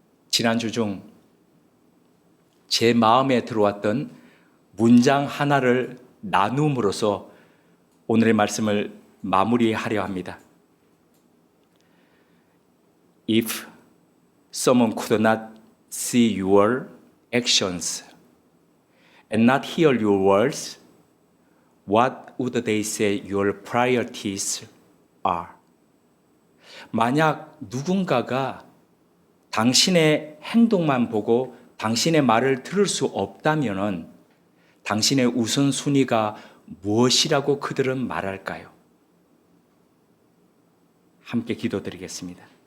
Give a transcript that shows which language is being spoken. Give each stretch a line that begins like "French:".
Korean: 지난주 중 제 마음에 들어왔던 문장 하나를 나눔으로써 오늘의 말씀을 마무리하려 합니다.
English: If someone could not see your actions and not hear your words, what would they say your priorities are?
Korean: 만약 누군가가 당신의 행동만 보고 당신의 말을 들을 수 없다면은 당신의 우선순위가 무엇이라고 그들은 말할까요? 함께 기도드리겠습니다.